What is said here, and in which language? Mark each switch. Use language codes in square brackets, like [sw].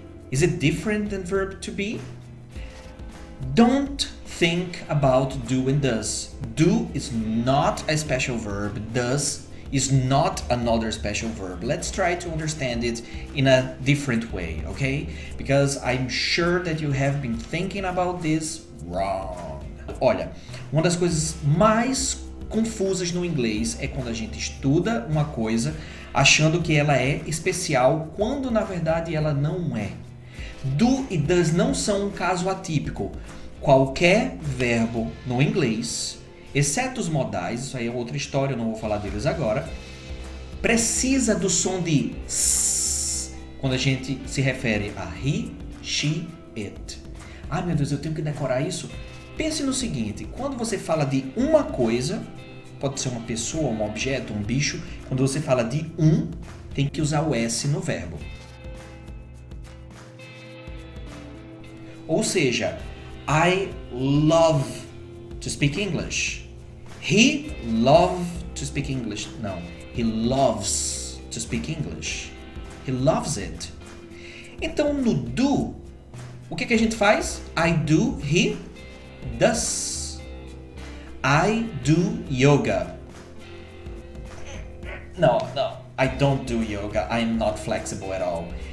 [en] Is it different than verb to be? Don't think about do and does. Do is not a special verb. Does is not another special verb. Let's try to understand it in a different way, okay? Because I'm sure that you have been thinking about this wrong. [pt] Olha, uma das coisas mais confusas no inglês é quando a gente estuda uma coisa achando que ela é especial, quando na verdade ela não é. Do e does não são um caso atípico. Qualquer verbo no inglês, exceto os modais, isso aí é outra história, eu não vou falar deles agora, precisa do som de s quando a gente se refere a he, she, it. Ai meu Deus, eu tenho que decorar isso? Pense no seguinte, quando você fala de uma coisa, pode ser uma pessoa, um objeto, um bicho, quando você fala de tem que usar o S no verbo. [en] Ou seja, I love to speak English. He loved to speak English. Não, he loves to speak English. He loves it. [pt] Então, no do, o que a gente faz? [en] I do, he does. I do yoga. No, I don't do yoga. I'm not flexible at all.